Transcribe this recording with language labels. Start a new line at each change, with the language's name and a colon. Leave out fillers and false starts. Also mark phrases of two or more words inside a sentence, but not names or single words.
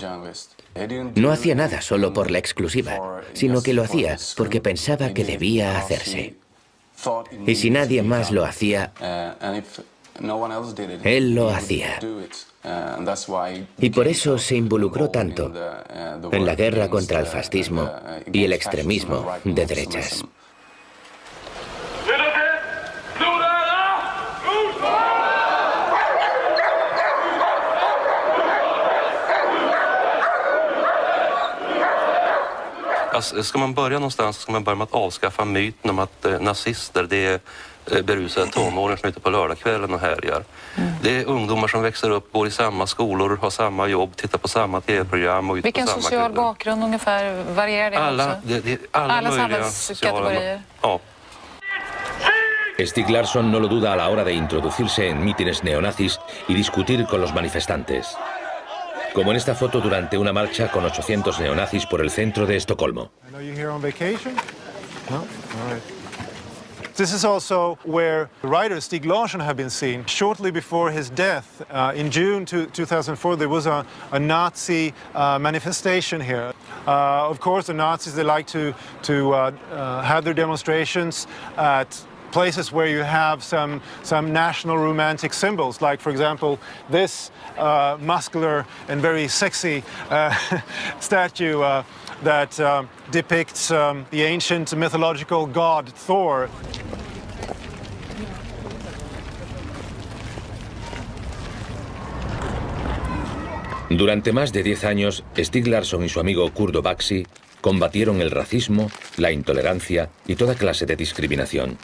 Spanish: No hacía nada solo por la exclusiva, sino que lo hacía porque pensaba que debía hacerse. Y si nadie más lo hacía, él lo hacía. Y por eso se involucró tanto en la guerra contra el fascismo y el extremismo de derechas.
Swedish: Ska man börja någonstans ska man börja med att avskaffa myten om att nazister det är berusade tonåringar som är ute på lördagskvällen och härjar. Det är ungdomar som växer upp, går i samma skolor, har samma jobb, tittar på samma tv-program och ute på samma Vilken social bakgrund ungefär varierar det alla möjliga samhällskategorier? Ja.
Spanish: Stieg Larsson no lo duda a la hora de introducirse en mítines neonazis y discutir con los manifestantes. Como en esta foto durante una marcha con 800 neonazis por el centro de Estocolmo.
English: This is also where the writer Stieg Larsson had been seen. Shortly before his death, in June 2004, there was a Nazi manifestation here. Of course, the Nazis, they like to have their demonstrations at places where you have some national romantic symbols, like, for example, this muscular and very sexy statue that depicts the ancient mythological god Thor.
Spanish: Durante más de 10 años, Stieg Larsson y su amigo kurdo Baxi combatieron el racismo, la intolerancia y toda clase de discriminación.